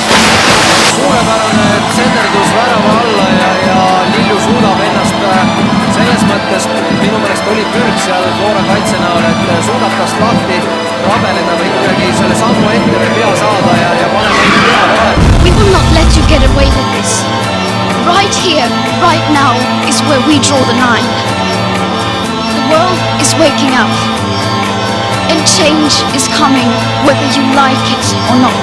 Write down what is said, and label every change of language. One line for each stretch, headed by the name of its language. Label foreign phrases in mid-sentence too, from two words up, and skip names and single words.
Estonian: Suurepärane senderdus värava alla ja Lilju suudab ennast selles mõttes, minu meelest oli pürg seal Flora kaitse näol, et suudab tast lahti rabeleda või ikkagi selle sammu ette või pea saada ja panema enda pea vahele.
English: We will not let you get away with this. Right here, right now is where we draw the line. The world is waking up. And change is coming whether you like it or not.